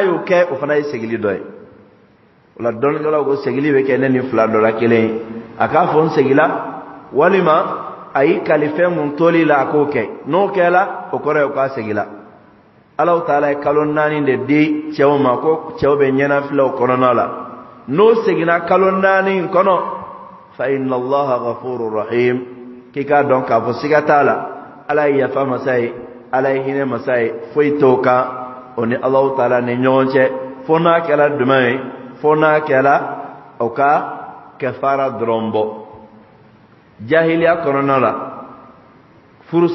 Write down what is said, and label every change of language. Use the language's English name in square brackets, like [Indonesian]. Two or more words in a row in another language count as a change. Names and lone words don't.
[Bambara] y'o kɛ o fana ye segili dɔ ye o la dɔnnikɛlaw ko segili bɛ kɛ ne ni fila dɔ la kelen ye a k'a fɔ n segila walima a y'i kali fɛn mun toli la a k'o kɛ n'o kɛla o kɔrɔ ye k'a segila Allahu Taala ye kalo 4 de di cɛw ma ko cɛw bɛ ɲɛnafilɛ o kɔnɔna la n'o seginna kalo 4 in kɔnɔ [Arabic] فإن الله غفور رحيم [Bambara] k'i k'a dɔn k'a fɔ siga t'a la ala ye yafa masa ye ala ye hinɛ masa ye foyi t'o kan o ni Allahu Taala ni ɲɔgɔn cɛ fo n'a kɛra duman ye fo n'a kɛra o ka kɛfara dɔrɔn bɔ jahiliya kɔnɔna la furusa